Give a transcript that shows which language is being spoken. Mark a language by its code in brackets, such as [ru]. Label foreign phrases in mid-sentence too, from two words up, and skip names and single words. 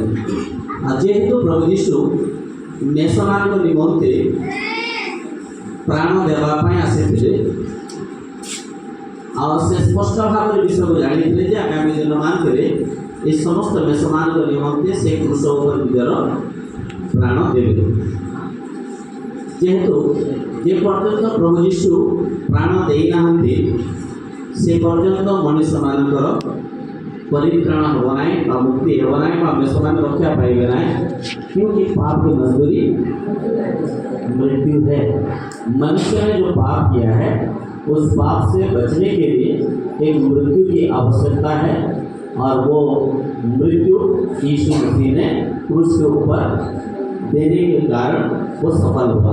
[or] ଯେହେତୁ ପ୍ରଭୁ ଯୀଶୁ ମେଷମାନଙ୍କ ନିମନ୍ତେ ପ୍ରାଣ ଦେବା ପାଇଁ ଆସିଥିଲେ, ଆଉ ସେ ସ୍ପଷ୍ଟ ଭାବରେ ବିଷୟକୁ ଜାଣିଥିଲେ ଯେ ଆଗାମୀ ଦିନମାନଙ୍କରେ ଏ ସମସ୍ତ ମେଷମାନଙ୍କ ନିମନ୍ତେ ସେ କୃଷ ଉପରେ ନିଜର ପ୍ରାଣ ଦେବେ। ଯେହେତୁ ଯେ ପର୍ଯ୍ୟନ୍ତ ପ୍ରଭୁ ଯୀଶୁ ପ୍ରାଣ ଦେଇନାହାନ୍ତି ସେ ପର୍ଯ୍ୟନ୍ତ ମଣିଷମାନଙ୍କର [hi] परित्राण होगा नहीं, मुक्ति होगा नहीं, मेषमान रक्षा पाएगा नहीं, क्योंकि पाप की मजदूरी मृत्यु है। मनुष्य ने जो पाप किया है उस पाप से बचने के लिए एक मृत्यु की आवश्यकता है, और वो मृत्यु यीशु मसीह ने क्रूस के ऊपर देने के कारण वो सफल हुआ।